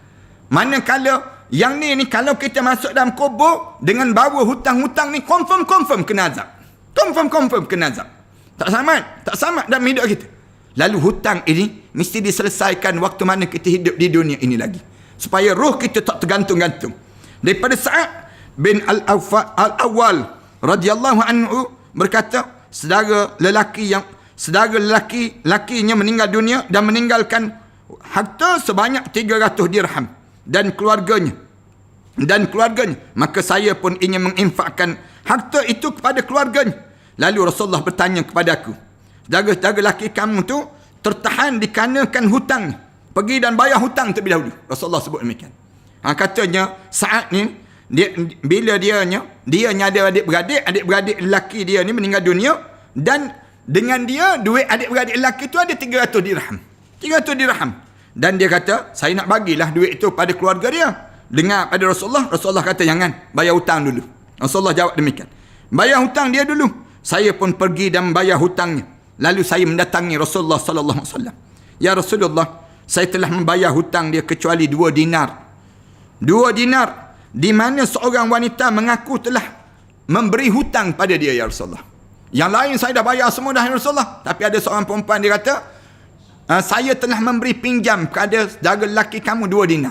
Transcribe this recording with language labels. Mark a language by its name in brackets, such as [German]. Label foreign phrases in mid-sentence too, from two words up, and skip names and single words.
[Malay] Manakala yang ni kalau kita masuk dalam kubur dengan bawa hutang-hutang ni, confirm kena azab. Confirm kena azab. Tak selamat dalam hidup kita. Lalu hutang ini mesti diselesaikan waktu mana kita hidup di dunia ini lagi, supaya roh kita tak tergantung-gantung. Daripada Sa'ad bin Al-Awwal [Arabic] رضي الله عنه [Malay] berkata, saudara lelaki-lakinya meninggal dunia dan meninggalkan harta sebanyak 300 dirham dan keluarganya, maka saya pun ingin menginfakkan harta itu kepada keluarganya. Lalu Rasulullah bertanya kepada aku, saudara lelaki kamu tu tertahan dikarenakan hutang, pergi dan bayar hutang terlebih dahulu. Rasulullah sebut demikian. Katanya saat ni bila dia ada adik-beradik lelaki dia ni meninggal dunia, dan dengan dia duit adik-beradik lelaki tu ada 300 dirham. Dan dia kata, saya nak bagilah duit itu pada keluarga dia. Dengar pada Rasulullah kata, jangan, bayar hutang dulu. Rasulullah jawab demikian, bayar hutang dia dulu. Saya pun pergi dan bayar hutangnya. Lalu saya mendatangi Rasulullah [Arabic] صلى الله عليه وسلم. يا رسول الله, [Malay] saya telah membayar hutang dia kecuali 2 dinar. 2 dinar di mana seorang wanita mengaku telah memberi hutang pada dia [Arabic] يا رسول الله. [Malay] Yang lain saya dah bayar semua dah [Arabic] يا رسول الله. [Malay] Tapi ada seorang perempuan dia kata, saya telah memberi pinjam kepada saudara lelaki kamu 2 dinar.